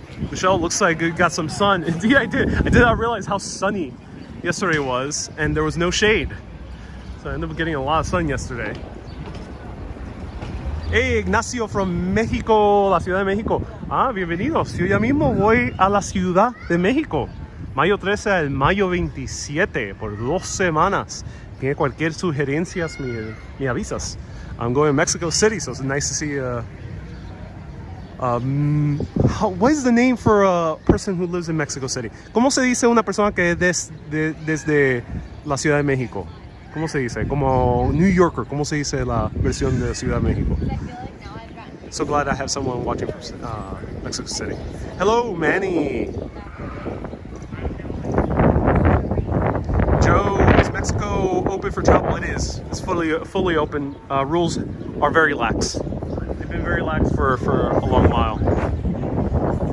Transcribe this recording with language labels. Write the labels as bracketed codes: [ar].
[en] Michelle, looks like you got some sun. Indeed, I did. I did not realize how sunny yesterday was, and there was no shade. So I ended up getting a lot of sun yesterday. Hey, Ignacio from México, la Ciudad de México. [es] Ah, bienvenidos. Yo ya mismo voy a la Ciudad de México. Mayo 13 al mayo 27 por 2 semanas. Tiene cualquier sugerencias, me avisas. [en] I'm going to Mexico City, so it's nice to see what is the name for a person who lives in Mexico City? [es] ¿Cómo se dice una persona que es desde la Ciudad de México? ¿Cómo se dice? Como New Yorker, ¿cómo se dice la versión de Ciudad de México? [en] So glad I have someone watching from Mexico City. Hello, Manny. Joe, is Mexico open for travel? It is. It's fully open. Rules are very lax. They've been very lax for a long while.